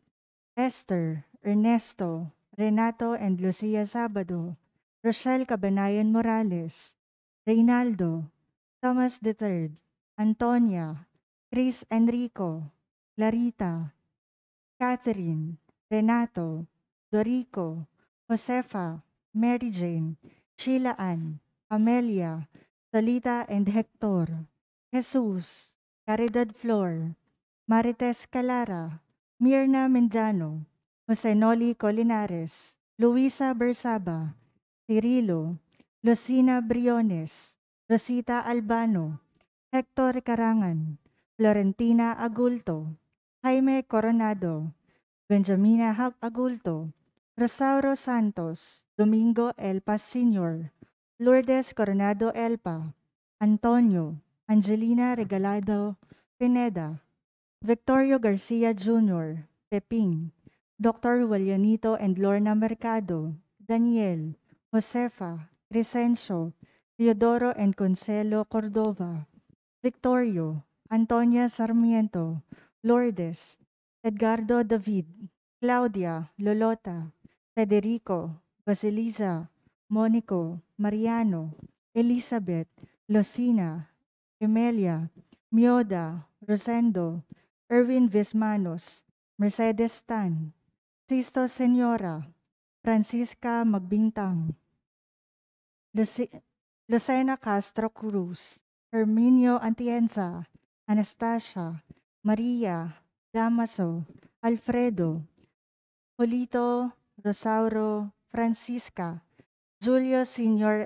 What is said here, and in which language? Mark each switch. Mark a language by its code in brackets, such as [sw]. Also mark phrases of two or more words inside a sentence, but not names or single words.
[en] Esther, Ernesto, Renato and Lucia Sabado, Rochelle Cabanayan Morales, Reynaldo, Thomas III, Antonia, Chris Enrico, Clarita, Catherine, Renato, Dorico, Josefa, Mary Jane, Sheila Ann, Amelia, Solita and Hector, Jesus, Caridad Flor, Marites Calara, Mirna Mendano, Jose Noli Colinares, Luisa Bersaba, Cirilo, Lucina Briones, Rosita Albano, Hector Carangan, Florentina Agulto, Jaime Coronado, Benjamina Agulto, Rosauro Santos, Domingo Elpa Sr., Lourdes Coronado Elpa, Antonio, Angelina Regalado Pineda, Victorio Garcia Jr., Peping, Dr. Julianito and Lorna Mercado, Daniel, Josefa, Crescencio, Teodoro and Consuelo Cordova, Victorio, Antonia Sarmiento, Lourdes, Edgardo David, Claudia, Lolota, Federico, Basilisa, Monico, Mariano, Elizabeth, Lucina, Emelia, Mioda, Rosendo, Erwin Vismanos, Mercedes Tan, Sisto Senyora, Francisca Magbintang, Lucena Castro Cruz, Herminio Atienza, Anastasia, Maria, Damaso, Alfredo, Julito, Rosauro, Francisca, Julio Sr.